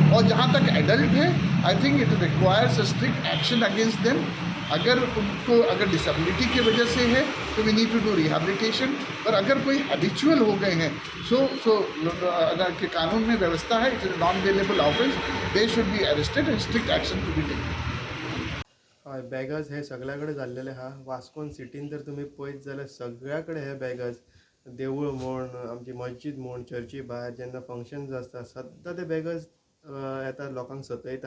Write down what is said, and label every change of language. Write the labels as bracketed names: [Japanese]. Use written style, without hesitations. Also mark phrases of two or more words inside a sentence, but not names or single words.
[Hindi] और जहाँ तक एडल्ट है [English] I think it requires strict action against them. [Hindi] अगर डिसेबिलिटी की वजह से है तो [English] we need to do rehabilitation, [Hindi] पर अगर कोई हैबिचुअल हो गए हैं अगर के कानून में व्यवस्था है, [English] it is non bailable offence, they should be arrested and strict action to be taken. [Konkani] हय, बॅगर्स हे सगळ्याकडे जाल्लेले आहा। वास्कोन सिटीन जर तुमी पळयत जाल्यार सगळ्याकडे हे बॅगर्स, देवूळ म्हण, आमची मस्जिद म्हण, चर्ची भायर जेन्ना फंक्शन्स आसता सद्दां ते बॅगर्स येतात, लोकांक सतयतात।